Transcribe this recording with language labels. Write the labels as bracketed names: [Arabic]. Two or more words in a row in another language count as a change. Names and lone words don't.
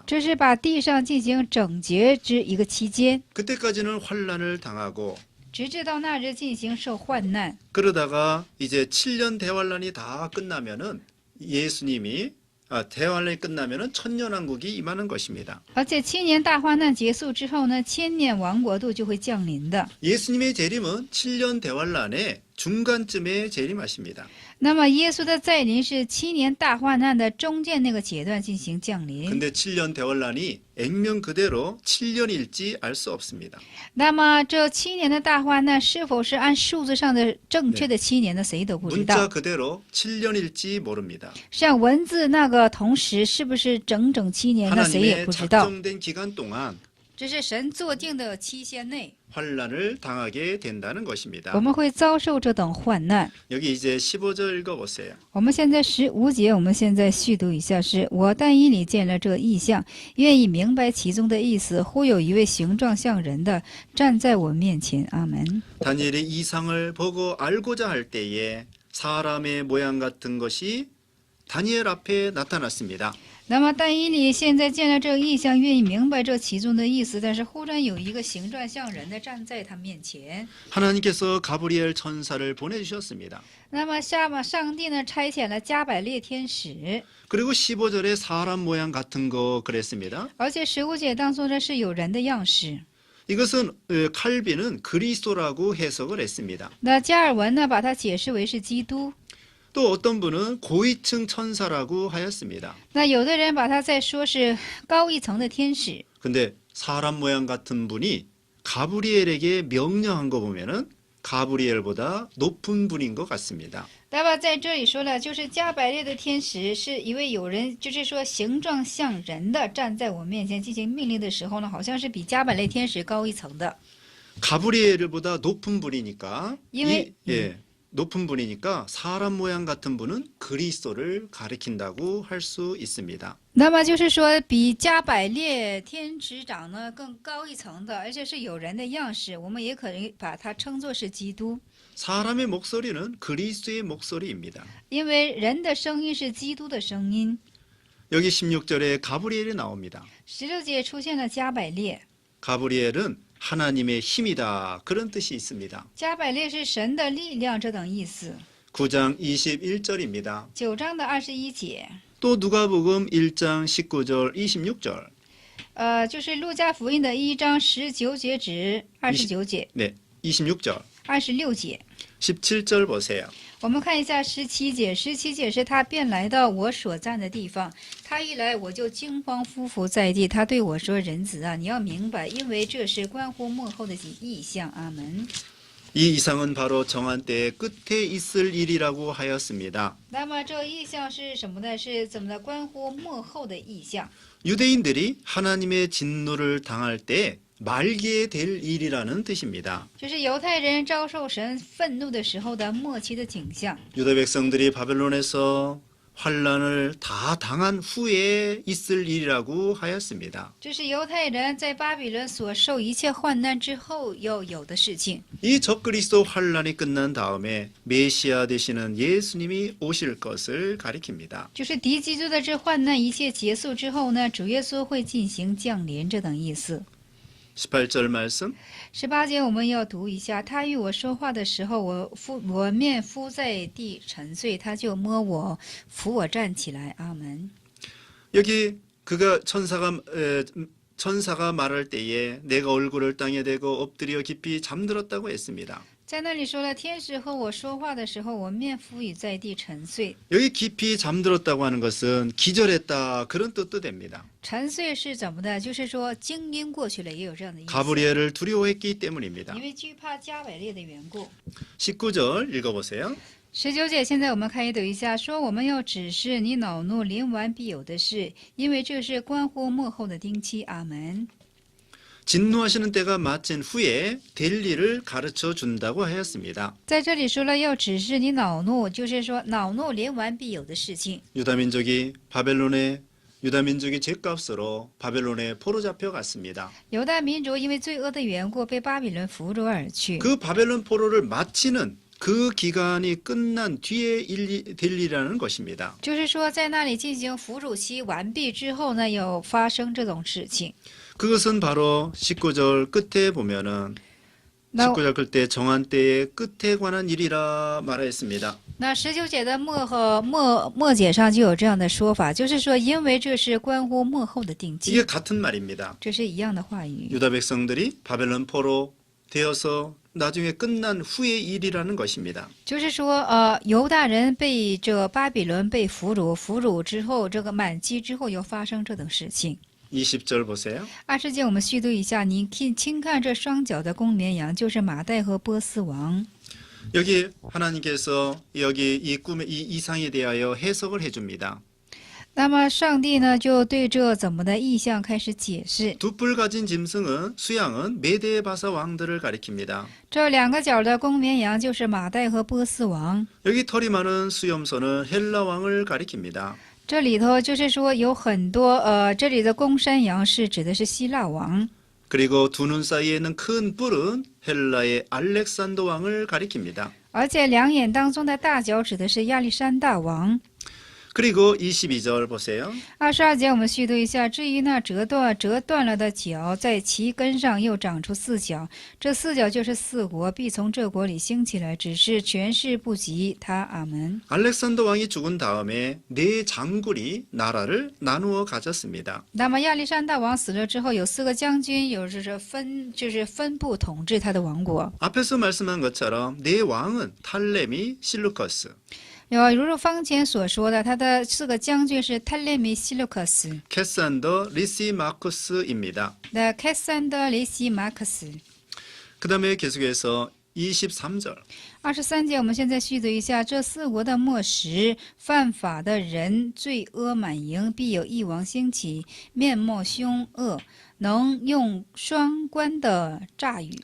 [Chinese] 这是把地上进行整洁之一个期间， [Korean] 그때까지는 환란을 당하고 [Chinese] 直至到那日进行受患难。 [Korean] 그러다가 이제 7년 대환란이 다 끝나면은 예수님이 대환란이 끝나면은 천년왕국이 임하는 것입니다. [Chinese] 而且7年大患难结束之后呢，1000年王国度就会降临的。 [Korean] 예수님의 재림은 7년 대환란의 중간쯤에 재림하십니다. [Chinese] 那么耶稣的再临是7年大患难的中间那个阶段进行降临。 [Korean] 근데 7년 대환란이 액면 그대로 7년일지 알 수 없습니다. [Chinese] 那么这7年的大患难是否是按数字上的正确的7年呢？谁都不知 [Korean] 문자 [Chinese] 道。 [Korean] 그대로 7년일지 모릅니다. [Chinese] 像文字那个同时是不是整整7年？那谁也 [Korean] 하나님의 [Chinese] 不知道。 [Korean] 작정된 기간 동안 [Chinese] 这是神作定的期限内， [Korean] 환란을 당하게 된다는 [Chinese] 我 [Korean] 것입니다. [Chinese] 们会遭受这等患难。 [Korean] 여기 이제 15절 읽어보세요. [Chinese] 我们现在15节，我们现在续读一下是：我但以理见了这异象，愿意明白其中的意思。忽有一位形状像人的站在我面前。阿门。 [Korean] 다니엘이 이상을 보고 알고자 할 때에 사람의 모양 같은 것이 다니엘 앞에 나타났습니다. [Chinese] 那么但以理现在见了这个异象，愿意明白这其中的意思，但是忽然有一个形状像人的站在他面前。 [Korean] 하나님께서 가브리엘 천사를 보내주셨습니다. [Chinese] 那么上帝呢差遣了加百列天使， [Korean] 그리고 15절에 사람 모양 같은 거 그랬습니다. [Chinese] 而且15节当中呢是有人的样式。 [Korean] 이것은 칼빈은 그리스도라고 해석을 했습니다. [Chinese] 那加尔文呢把它解释为是基督。 [Korean] 또 어떤 분은 고위층 천사라고 하였습니다. [Chinese] 那有的人把它再说是高一层的天使。 [Korean] 근데 사람 모양 같은 분이 가브리엘에게 명령한 거 보면은 가브리엘보다 높은 분인 것 같습니다. [Chinese] 那么在这里说了，就是加百列的天使是一位有人，就是说形状像人的站在我面前进行命令的时候呢，好像是比加百列天使高一层的。 [Korean] 가브리엘보다 높은 분이니까 이외- 높은 분이니까 사람 모양 같은 분은 그리스도를 가리킨다고 할 수 있습니다. [Chinese] 那么就是说，比加百列天使长呢更高一层的，而且是有人的样式，我们也可以把它称作是基督， [Korean] 사람의 목소리는 그리스도의 목소리입니다. [Chinese] 因为人的声音是基督的声音。 [Korean] 여기 16절에 가브리엘이 나옵니다. [Chinese] 16 节出现了加百列， [Korean] 가브리엘은 하나님의 힘이다 그런 뜻이 있습니다. [Chinese] 加百列是神的力量这等意思。 [Korean] 9장 21절입니다. [Chinese] 9 章的21节， [Korean] 또 누가복음 1장 19절 26절. [Chinese] 就是路加福音的1章19节至29节、 [Korean] 네, 26절. [Chinese] 26节。 [Korean] 17절 보세요. [Chinese] 我们看一下17节，17节是他便来到我所站的地方，他一来我就惊慌匍匐在地。他对我说：“人子啊，你要明白，因为这是关乎幕后的异象。” 阿门。 [Korean] 이 이상은 바로 정한 때의 끝에 있을 일이라고 하였습니다. [Chinese] 那么这异象是什么呢？是怎么的？关乎幕后的异象。 [Korean] 유대인들이 하나님의 진노를 당할 때 말기에 될 일이라는 뜻입니다. [Chinese] 就是犹太人遭受神愤怒的时候的末期的景象。 [Korean] 유다 백성들이 바벨론에서 환란을 다 당한 후에 있을 일이라고 하였습니다. [Chinese] 这是犹太人在巴比伦所受一切患难之后要有的事情。 [Korean] 이 적그리스도 환란이 끝난 다음에 메시아 되시는 예수님이 오실 것을 가리킵니다. [Chinese] 就是敌基督的这患难一切结束之后呢，主耶稣会进行降临这等意思。 [Korean] 18절 말씀. [Chinese] 18 节我们要读一下，他与我说话的时候，我面伏在地沉睡，他就摸我，扶我站起来。阿门。 [Korean] 여기 그가 천사가 말할 때에 내가 얼굴을 땅에 대고 엎드려 깊이 잠들었다고 했습니다. [Chinese] 在那里说了，天使和我说话的时候，我面伏于在地沉睡。 [Korean] 여기 깊이 잠들었다고 하는 것은 기절했다 그런 뜻도 됩니다. [Chinese] 沉睡是怎么的？就是说惊晕过去了，也有这样的意思。 [Korean] 가브리엘을 두려워했기 때문입니다. [Chinese] 因为惧怕加百列的缘故。 [Korean] 19절 읽어보세요. [Chinese] 19 节，现在我们开始读一下，说我们要指示你恼怒临完必有的事，因为这是关乎幕后的定期。阿门。 [Korean] 진노하시는 때가 마친 후에 될 일을 가르쳐 준다고 하였습니다. [Chinese] 在这里说了要指示你恼怒，就是说恼怒临完必有的事情。 [Korean] 유다 민족이 죄값으로 바벨론에 포로 잡혀갔습니다. [Chinese] 犹大民族因为罪恶的缘故被巴比伦俘虏而去。 [Korean] 그 바벨론 포로를 마치는 그 기간이 끝난 뒤에 될 일이라는 것입니다. [Chinese] 就是说，在那里进行俘虏期完毕之后呢，有发生这种事情。 [Korean] 그것은 바로 19절 끝에 보면은 [Chinese] 那 [Korean] 19절 끝에 정한 때의 끝에 관한 일이라 말하였습니다. [Chinese] 那19节的末节上就有这样的说法，就是说，因为这是关乎末后的定 [Korean] 이게 [Chinese] 期， [Korean] 같은 말입니다. [Chinese] 这是一样的话语。 [Korean] 유다 백성들이 바벨론 포로 되어서 나중에 끝난 후의 일이라는 것입니다. [Chinese] 就是说，犹大人被这巴比伦被俘虏，俘虏之后，这个满期之后又发生这等事情。 [Korean] 20절 보세요. [Chinese] 20 节我们续读一下，你轻看这双脚的公绵羊，就是马代和波斯王。 [Korean] 여기 하나님께서 여기 이 꿈의 이 이상에 대하여 해석을 해줍니다. [Chinese] 那么上帝呢，就对这怎么的意象开始解释。 [Korean] 두 뿔 가진 짐승은 수양은 메데 바사 왕들을 가리킵니다. [Chinese] 这两个角的公绵羊就是马代和波斯王。 [Korean] 여기 털이 많은 수염소는 헬라 왕을 가리킵니다. [Chinese] 这里头就是说有很多这里的公山羊是指的是希腊王， [Korean] 그리고 두 눈 사이에 있는 큰 뿔은 헬라의 알렉산더 왕을 가리킵니다. [Chinese] 而且两眼当中的大角指的是亚历山大王。 [Korean] 그리고 22절 보세요. [Chinese] 22 节我们续读一下，至于那折断了的角，在其根上又长出4角，这4角就是4国，必从这国里兴起来，只是权势不及他。阿门。 [Korean] 알렉산더 왕이 죽은 다음에 네 장군이 나라를 나누어 가졌습니다. [Chinese] 那么亚历山大王死了之后，有4个将军，有就是分布统治他的王国。 [Korean] 앞에서 말씀한 것처럼 네 왕은 탈레미, 실루커스, [Chinese] 如方前所说的，他的4个将军是泰勒米、希路克斯、 [Korean] 캐산더, 리시마쿠스입니다. [Chinese] 的凯散德、雷西马克斯。 [Korean] 그 다음에 계속해서 23절. [Chinese] 23 节，我们现在续读一下：这4国的末时，犯法的人罪恶满盈，必有一王兴起，面目凶恶，能用双关的诈语。